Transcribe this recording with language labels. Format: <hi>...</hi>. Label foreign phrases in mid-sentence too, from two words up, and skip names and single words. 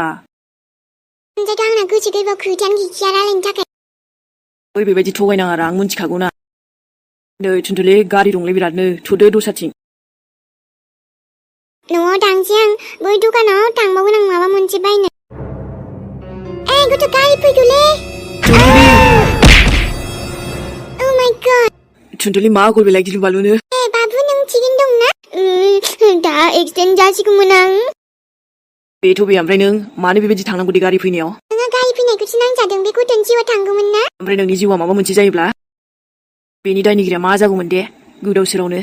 <brx>ओमफ्रायथ' आंना गोसो गोरबोआव खोथायानो गैखाया रायलायनो थाखाय ओइ बेबायदि थगायनाङारा आं मिन्थिखागौ ना नै थुनथुलि गारि दंलै बिरादनो थुदो दस्राथिं न'आव थांसै आं बै दखानाव थांबावगोन आं माबा मोनसे बायनो गथ' गारि फैदोलै</brx> <en>Oh my god</en> <brx>थुनथुलि मा आगर बेलाय गिलु बालुनो बाबु नों थिगैनो दंना दा एक्सिडेन्ट जासिगौमोन आं बेथ' बे ओमफ्राय नों मानो बेबायदि थांनांगौ दे गारि फैनायाव नोंहा गारि फैनायखौसो नांजादों बे गथ'नि जिउआ थांगौमोन ना ओमफ्राय नोंनि जिउआ माबा मोनसे जायोब्ला बेनि दायनिगिरिया मा जागौमोन दे गोदाव सोरावनो</brx>